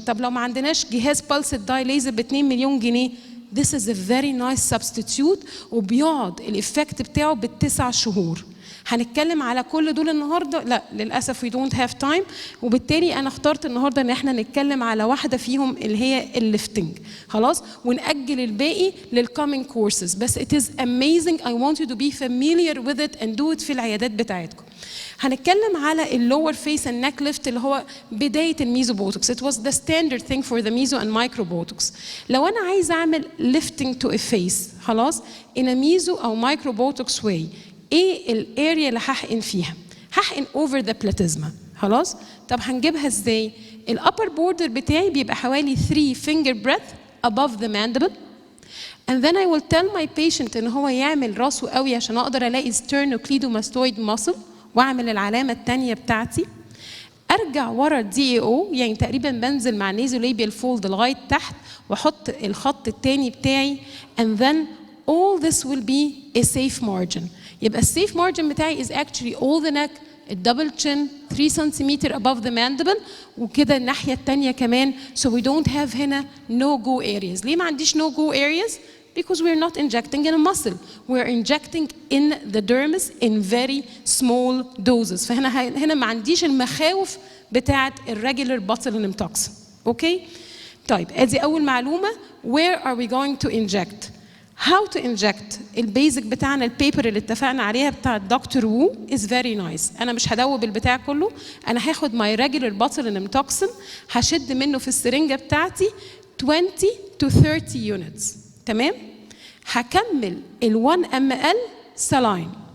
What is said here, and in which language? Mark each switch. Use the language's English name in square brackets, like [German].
[Arabic] طب لو ما عندناش جهاز بالس داي ليزر ب 2 مليون جنيه، [English] this is a very nice substitute [Arabic] وبيقعد الإفكت بتاعه ب9 شهور. هنتكلم على كل دول النهارده؟ لا للأسف [English] we don't have time، [Arabic] وبالتالي أنا اخترت النهارده إن احنا نتكلم على واحدة فيهم اللي هي الليفتنج، خلاص، ونأجل الباقي لل [English] coming courses. بس it is amazing. I want you to be familiar with it and do it [Arabic] في العيادات بتاعتكم. هنتكلم على اللور فيس اند نيك ليفت اللي هو بدايه الميزو بوتوكس. [English] It was the standard thing for the meso and micro botox. [Arabic] لو انا عايز اعمل [English] lifting to a face [Arabic] خلاص [English] in a meso [Arabic] او [English] micro botox way، [Arabic] ايه الاريا اللي هحقن فيها؟ هحقن [English] over the platysma [Arabic] خلاص. طب هنجيبها ازاي؟ الابر بوردر بتاعي بيبقى حوالي 3 [English] finger breadth above the mandible. And then I will tell my patient [Arabic] ان هو يعمل راسه قوي عشان اقدر الاقي sternocleidomastoid muscle واعمل العلامه الثانيه بتاعتي. ارجع ورا الدي او، يعني تقريبا بنزل مع nasolabial fold لغايه تحت واحط الخط الثاني بتاعي [English] and then all this will be a safe margin. [Arabic] يبقى السيف مارجن بتاعي [English] is actually all the neck, [Arabic] الدبل chin 3 سنتيمتر above the mandible، وكده الناحيه الثانيه كمان. [English] So we don't have [Arabic] هنا [English] no go areas. [Arabic] ليه ما عنديش [English] no go areas؟ Because we're not injecting in a muscle, we're injecting in the dermis in very small doses. [Arabic] فهنا ما عنديش المخاوف بتاعت الريجولار botulinum toxin. اوكي؟ طيب ادي اول معلومه. [English] Where are we going to inject? How to inject؟ [Arabic] البيزك بتاعنا البيبر اللي اتفقنا عليها بتاع الدكتور وو [English] is very nice. [Arabic] انا مش هدوب البتاع كله، انا هاخد [English] my regular botulinum toxin [Arabic] هشد منه في السرنجه بتاعتي [English] 20 to 30 units. [Arabic] تمام؟ هكمل ال1 ml سلاين.